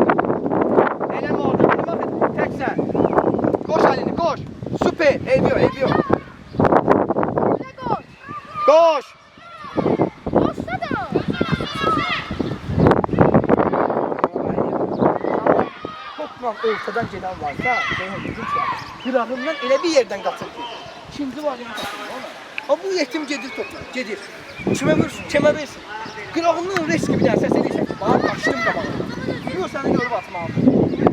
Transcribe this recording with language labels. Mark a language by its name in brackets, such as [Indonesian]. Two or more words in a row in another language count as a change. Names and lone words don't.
[Turkish] Eyleme orada. Benim bakın. Tek sen. Koş Ali'ni koş. Süper. Eğiliyor. [Azerbaijani] Koş. [Turkish] Topla ortadan gelen varsa [Azerbaijani] qırağından elə bir yerdən qaçır ki. İkinci var yəni qaçır. Bu yetim gedir. Kimə versin? Qırağından risk bir dənə səs edirsən. Bax, qaçdım qabağına. Yox, səni görüb atmalıdır.